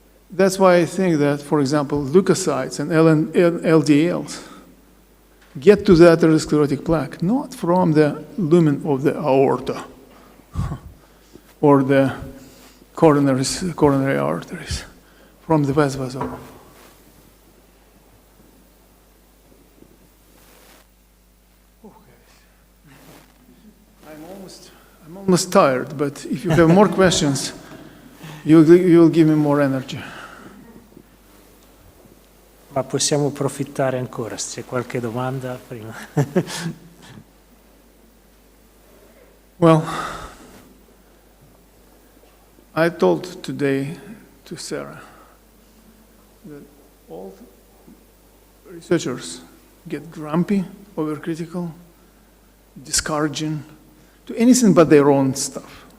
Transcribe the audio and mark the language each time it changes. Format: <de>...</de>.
<en>That's why I think that, for example, leukocytes and LDLs get to the atherosclerotic plaque not from the lumen of the aorta or the coronary arteries, from the vasa vasorum. I'm almost tired, but if you have more questions, you'll give me more energy.</en> <it>Ma possiamo approfittare ancora, se c'è qualche domanda prima.</it> <en>Well, I told today to Sarah that all researchers get grumpy, overcritical, discouraging to anything but their own stuff.</en>